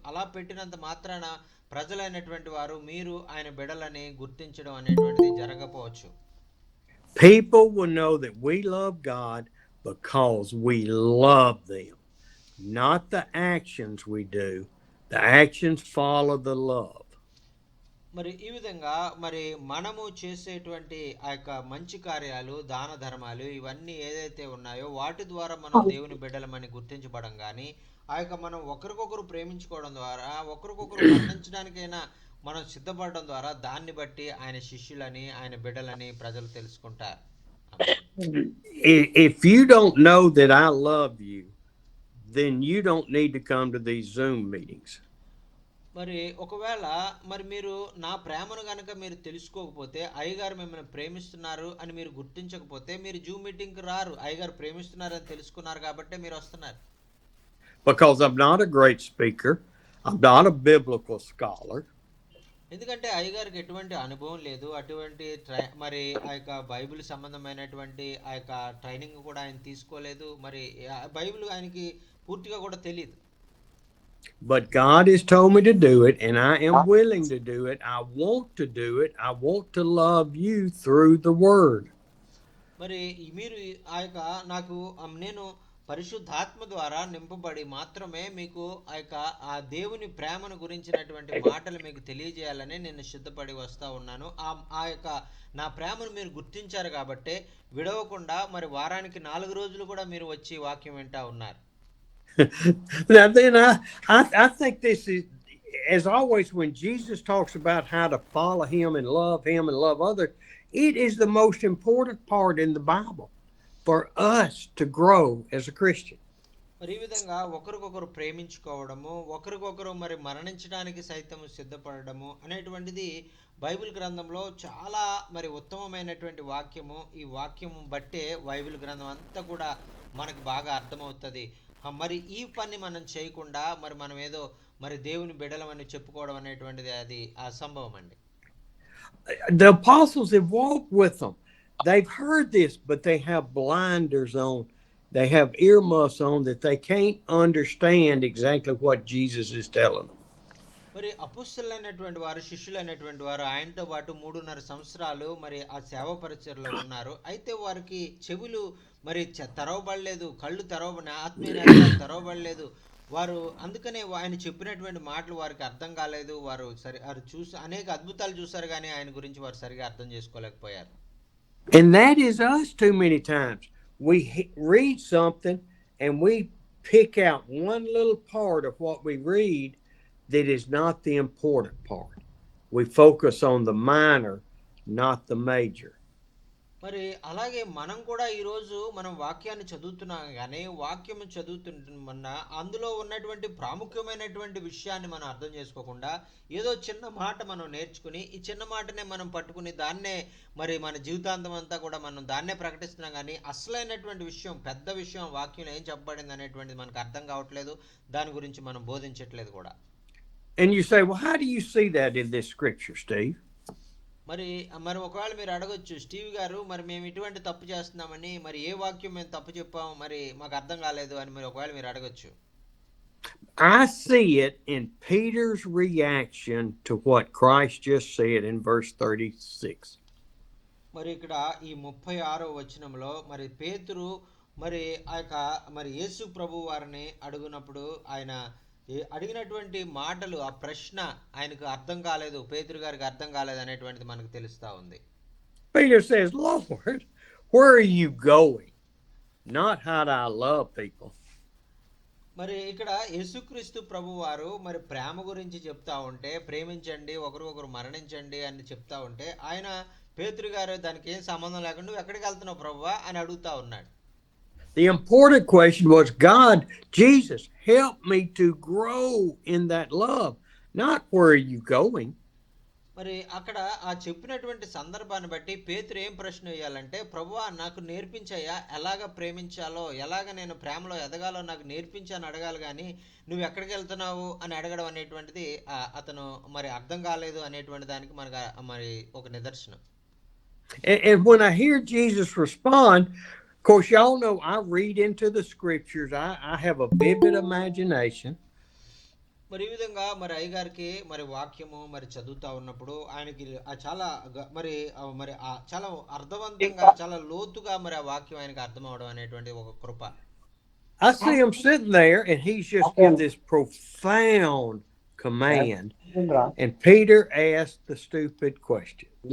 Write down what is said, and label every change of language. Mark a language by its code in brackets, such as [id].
[te] అలా పెట్టినంత మాత్రాన ప్రజలైనటువంటి వారు మీరు ఆయన బిడ్డలని గుర్తించడం అనేటువంటిది జరగకపోవచ్చు. [en] People will know that we love God because we love them, not the actions we do. The actions follow the love. [te] మరి ఈ విధంగా మరి మనము చేసేటువంటి ఆ యొక్క మంచి కార్యాలు, దాన ధర్మాలు ఇవన్నీ ఏదైతే ఉన్నాయో వాటి ద్వారా మనం దేవుని బిడ్డలమని గుర్తించబడం, కానీ ఆ యొక్క మనం ఒకరికొకరు ప్రేమించుకోవడం ద్వారా ఒకరికొకరు మరణించడానికైనా మనం సిద్ధపడడం ద్వారా దాన్ని బట్టి ఆయన శిష్యులని ఆయన బిడ్డలని ప్రజలు తెలుసుకుంటారు. [en] If you don't know that I love you, then you don't need to come to these Zoom meetings. [te] మరి ఒకవేళ మరి మీరు నా ప్రేమను గనక మీరు తెలుసుకోకపోతే, అయ్యగారు మిమ్మల్ని ప్రేమిస్తున్నారు అని మీరు గుర్తించకపోతే మీరు జూమ్ మీటింగ్కి రారు. అయ్యగారు ప్రేమిస్తున్నారని తెలుసుకున్నారు కాబట్టి మీరు వస్తున్నారు. [en] Because I'm not a great speaker, I'm not a biblical scholar. [te] ఎందుకంటే అయ్యగారికి ఎటువంటి అనుభవం లేదు, అటువంటి మరి ఆ యొక్క బైబిల్ సంబంధమైనటువంటి ఆ యొక్క ట్రైనింగ్ కూడా ఆయన తీసుకోలేదు, మరి ఆ బైబిల్ ఆయనకి పూర్తిగా కూడా తెలియదు. [en] But God has told me to do it, and I am willing to do it. I want to do it. I want to love you through the Word. [te] మరి మీరు ఆ యొక్క నేను పరిశుద్ధాత్మ ద్వారా నింపబడి మాత్రమే మీకు ఆ యొక్క ఆ దేవుని ప్రేమను గురించినటువంటి మాటలు మీకు తెలియజేయాలని నేను సిద్ధపడి వస్తూ ఉన్నాను. ఆ యొక్క నా ప్రేమను మీరు గుర్తించారు కాబట్టి విడవకుండా మరి వారానికి 4 రోజులు కూడా మీరు వచ్చి వాక్యం వింటా ఉన్నారు. [en] Now then I think this is, as always, when Jesus talks about how to follow him and love others, it is the most important part in the Bible for us to grow as a Christian. [te] మరి ఈ విధంగా ఒకరికొకరు ప్రేమించుకోవడము, ఒకరికొకరు మరి మరణించడానికి సైతం సిద్ధపడము అనేటువంటిది Bible గ్రంథంలో చాలా మరి ఉత్తమమైనటువంటి వాక్యము. ఈ వాక్యము బట్టే బైబిల్ గ్రంథం అంతా కూడా మనకు బాగా అర్థమవుతుంది. మరి ఈ పని మనం చేయకుండా మరి మనం ఏదో మరి దేవుని బిడ్డలమని చెప్పుకోవడం అనేటువంటిది అది అసంభవం అండి. [en] The apostles have walked with them. They've heard this, but they have blinders on. They have earmuffs on that they can't understand exactly what Jesus is telling them. [te] మరి అపుస్తలులైనటువంటి వారు, శిష్యులైనటువంటి వారు ఆయనతో పాటు 3.5 సంవత్సరాలు మరి ఆ సేవ పరిచర్లో ఉన్నారు. అయితే వారికి చెవులు మరి తెరవబడలేదు, కళ్ళు ఆత్మీయ తెరవబడలేదు. వారు అందుకనే ఆయన చెప్పినటువంటి మాటలు వారికి అర్థం కాలేదు. వారు చూసి అనేక అద్భుతాలు చూశారు, కానీ ఆయన గురించి వారు సరిగా అర్థం చేసుకోలేకపోయారు. [en] And that is us too many times. We read something and we pick out one little part of what we read that is not the important part. We focus on the minor, not the major. [te] మరి అలాగే మనం కూడా ఈరోజు మనం వాక్యాన్ని చదువుతున్నాం, కానీ వాక్యం చదువుతున్నా అందులో ఉన్నటువంటి ప్రాముఖ్యమైనటువంటి విషయాన్ని మనం అర్థం చేసుకోకుండా ఏదో చిన్న మాట మనం నేర్చుకుని ఈ చిన్న మాటనే మనం పట్టుకుని దాన్నే మరి మన జీవితాంతం అంతా కూడా మనం దాన్నే ప్రకటిస్తున్నాం, కానీ అసలైనటువంటి విషయం, పెద్ద విషయం వాక్యంలో ఏం చెప్పబడింది అనేటువంటిది మనకు అర్థం కావట్లేదు, దాని గురించి మనం బోధించట్లేదు కూడా. [en] And you say, well, how do you see that in this scripture, Steve? [te] మరి ఒకవేళ మీరు అడగొచ్చు, స్టీవ్ గారు మరి మేము ఇటువంటి తప్పు చేస్తున్నామని, మరి ఏ వాక్యం మేము తప్పు చెప్పాము, మరి మాకు అర్థం కాలేదు అని మరి ఒకవేళ మీరు అడగొచ్చు. [en] I see it in Peter's reaction to what Christ just said in verse 36. [te] మరి ఇక్కడ ఈ 36వ వచనంలో మరి పేతురు మరి ఆ యొక్క మరి యేసు ప్రభు వారిని అడుగునప్పుడు ఆయన అడిగినటువంటి మాటలు, ఆ ప్రశ్న ఆయనకు అర్థం కాలేదు, పేతురు గారికి అర్థం కాలేదు అనేటువంటిది మనకు తెలుస్తా ఉంది. [en] Peter says, Lord, where are you going? Not how do I love people. [te] మరి ఇక్కడ యేసుక్రీస్తు ప్రభు వారు మరి ప్రేమ గురించి చెప్తా ఉంటే, ప్రేమించండి, ఒకరికొకరు మరణించండి అని చెప్తా ఉంటే, ఆయన పేతురు గారు దానికి ఏం సంబంధం లేకుండా నువ్వు ఎక్కడికి వెళ్తున్నావు ప్రభువా అని అడుగుతా ఉన్నాడు. [en] The important question was, God, Jesus, help me to grow in that love, not where are you going. [te] మరి అక్కడ ఆ చెప్పినటువంటి సందర్భాన్ని బట్టి పేతురు ఏం ప్రశ్న వేయాలంటే, ప్రభువా నాకు నేర్పించయ్యా, ఎలాగ ప్రేమించాలో, ఎలాగ నేను ప్రేమలో ఎదగాలో నాకు నేర్పించాను అడగాలి, కానీ నువ్వు ఎక్కడికి వెళ్తున్నావు అని అడగడం అనేటువంటిది అతను మరి అర్థం కాలేదు అనేటువంటి దానికి మనకు మరి ఒక నిదర్శనం. [en] And when I hear Jesus respond, of course, y'all know I read into the scriptures. I have a vivid imagination. [te] మరి ఈ విధంగా మరి అయ్యగారికి మరి వాక్యము మరి చదువుతా ఉన్నప్పుడు ఆయనకి చాలా మరి మరి చాలా అర్థవంతంగా, చాలా లోతుగా మరి ఆ వాక్యం ఆయనకి అర్థం అవడం అనేటువంటి ఒక కృప. [en] I see him sitting there and he's just given this profound command. And Peter asked the stupid question.